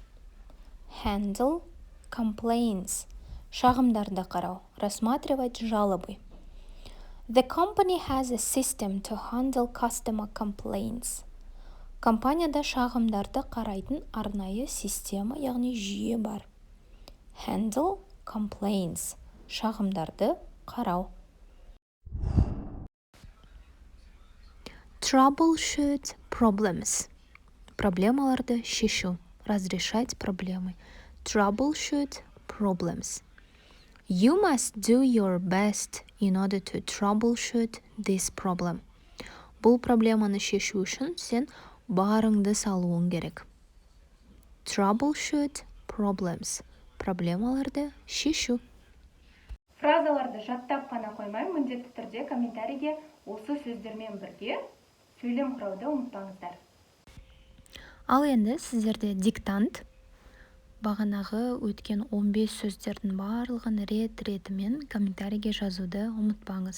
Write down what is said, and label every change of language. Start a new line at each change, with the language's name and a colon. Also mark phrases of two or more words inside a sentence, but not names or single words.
English: Handle complaints.
Kazakh: Шағымдарды қарау.
Russian: Рассматривать жалобы.
English: The company has a system to handle customer complaints.
Kazakh: Компанияда шағымдарды қарайтын арнайы система, яғни жүйе бар.
English: Handle complaints.
Kazakh: Шағымдарды қарау.
English: Troubleshoot problems.
Kazakh: Проблемаларды шешу.
Russian: Разрешать проблемы.
English: Troubleshoot problems. You must do your best in order to troubleshoot this problem.
Kazakh: Бұл проблеманы шешу үшін сен барыңды салуың керек.
English: Troubleshoot problems.
Kazakh: Проблемаларды шешу. Фразаларды жаттап қана қоймай, міндетті түрде комментарийге осы сөздермен бірге сөйлем құрауды ұмытпаңыздар. Ал енді сіздерде диктант. бағанағы өткен 15 сөздердің барлығын рет-ретімен комментарийге жазуды ұмытпаңыз.